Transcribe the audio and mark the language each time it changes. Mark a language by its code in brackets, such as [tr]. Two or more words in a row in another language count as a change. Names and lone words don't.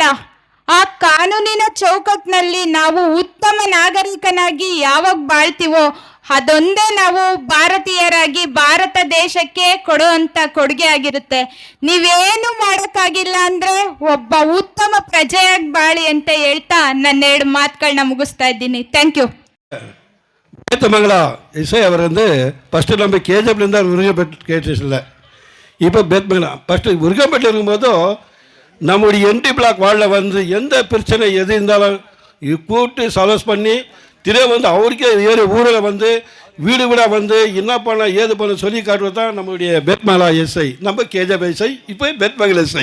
[kn] ಆ ಕಾನೂನಿನ ಚೌಕಟ್ಟಿನಲ್ಲಿ ನಾವು ಉತ್ತಮ ನಾಗರಿಕನಾಗಿ ಯಾವಾಗ ಬಾಳ್ತೀವೋ ಅದೊಂದೇ ನಾವು ಭಾರತೀಯರಾಗಿ ಭಾರತ ದೇಶಕ್ಕೆ ಕೊಡುವಂತ ಕೊಡುಗೆ ಆಗಿರುತ್ತೆ. ನೀವೇನು ಮಾಡೋಕ್ಕಾಗಿಲ್ಲ ಅಂದ್ರೆ ಒಬ್ಬ ಉತ್ತಮ ಪ್ರಜೆಯಾಗಿ ಬಾಳಿ ಅಂತ ಹೇಳ್ತಾ ನನ್ನ 2 ಮಾತುಗಳನ್ನ ಮುಗಿಸ್ತಾ ಇದ್ದೀನಿ. [en] Thank you. [ta] பேத்தமங்கல இசை அவர் வந்து ஃபஸ்ட்டு நம்ம கேஜப்லேருந்து உருகப்பட்டு கேட்டுல, இப்போ பேத்மங்கலா ஃபஸ்ட்டு உருகப்பட்டு இருக்கும்போதும் நம்முடைய என்டி பிளாக் வார்டில் வந்து எந்த பிரச்சனை எது இருந்தாலும் கூப்பிட்டு சால்வ் பண்ணி வந்து அவருக்கே ஏறி ஊரில் வந்து வீடு வீடாக வந்து என்ன பண்ண ஏது பண்ண சொல்லி காட்டுவது தான் நம்முடைய பேத்மங்கலா எஸ்ஐ, நம்ம கேஜப் எஸ்ஐ, இப்போ பேத்மங்கல எஸ்ஐ.